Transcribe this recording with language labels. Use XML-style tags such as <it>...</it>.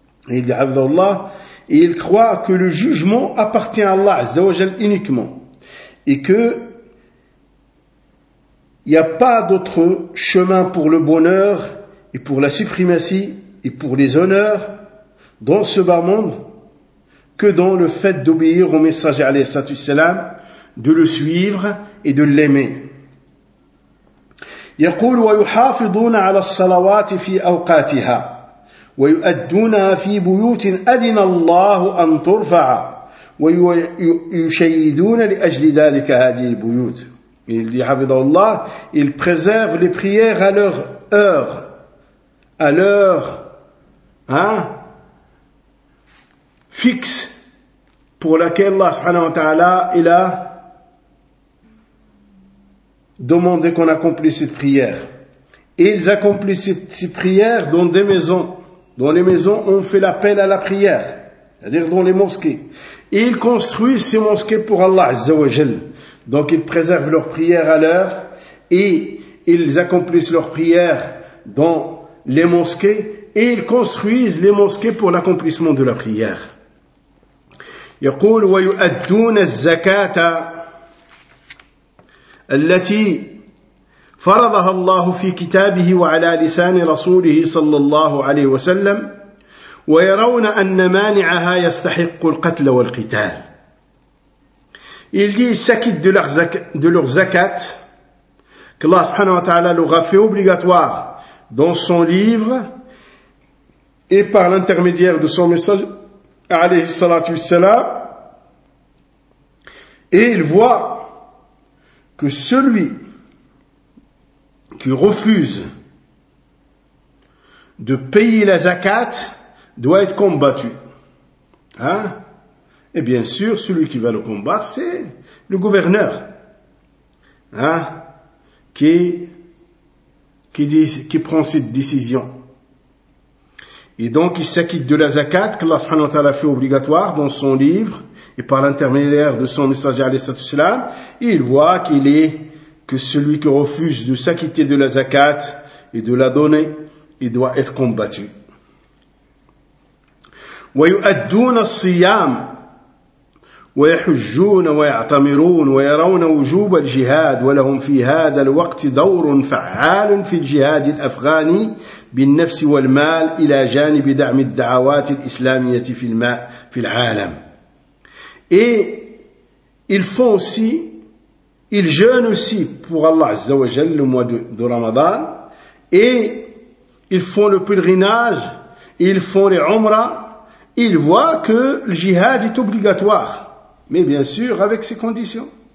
<fr>Il dit, عَبْدَ اللَّهِ, et ils croient que le jugement appartient à Allah Azza wa Jal uniquement et que il n'y a pas d'autre chemin pour le bonheur et pour la suprématie et pour les honneurs dans ce bas monde que dans le fait d'obéir au messager alayhi salatu wasalam, de le suivre et de l'aimer.</fr> <ar>يقول ويحافظون على الصلوات في أوقاتها ويؤدونها في بيوت أذن الله أن ترفع ويشيدون لأجل ذلك هذه البيوت.</ar> <fr>Il dit, Havidallah, il préserve les prières à leur heure, à leur, fixe, pour laquelle Allah subhanahu wa ta'ala, il a demandé qu'on accomplisse cette prière. Et ils accomplissent cette prière dans des maisons, dans les maisons où on fait l'appel à la prière, c'est-à-dire dans les mosquées. Et ils construisent ces mosquées pour Allah, Azza wa Jal. Donc ils préservent leurs prières à l'heure et ils accomplissent leurs prières dans les mosquées et ils construisent les mosquées pour l'accomplissement de la prière.</fr> <ar>يقول ويؤدون الزكاة التي فرضها الله في كتابه وعلى لسان رسوله صلى الله عليه وسلم ويرون أن مانعها يستحق القتل والقتال.</ar> <fr>Il dit, ils s'acquittent de leur zakat, que Allah subhanahu wa ta'ala leur a fait obligatoire dans son livre, et par l'intermédiaire de son message, alayhi salatu wassalam, et ils voient que celui qui refuse de payer la zakat doit être combattu. Et bien sûr, celui qui va le combattre, c'est le gouverneur, qui prend cette décision. Et donc, il s'acquitte de la zakat que Allah subhanahu wa ta'ala fait obligatoire dans son livre et par l'intermédiaire de son messager alayhi salatu wasalam. Et il voit qu'il est que celui qui refuse de s'acquitter de la zakat et de la donner, il doit être combattu.</fr> <ar>وَيُؤَدُّونَ الصِّيَامِ ويحجون ويعتمرون ويرون وجوب الجهاد ولهم في هذا الوقت دور فعال في الجهاد الأفغاني بالنفس والمال إلى جانب دعم الدعوات الإسلامية في الماء في العالم.</ar> <fr>Et ils font aussi, ils jeûnent aussi pour Allah Azza wa Jal le mois de Ramadan, et ils font le pèlerinage, ils font les umrah, ils voient que le jihad est obligatoire. Mais bien sûr, avec ces conditions.</fr>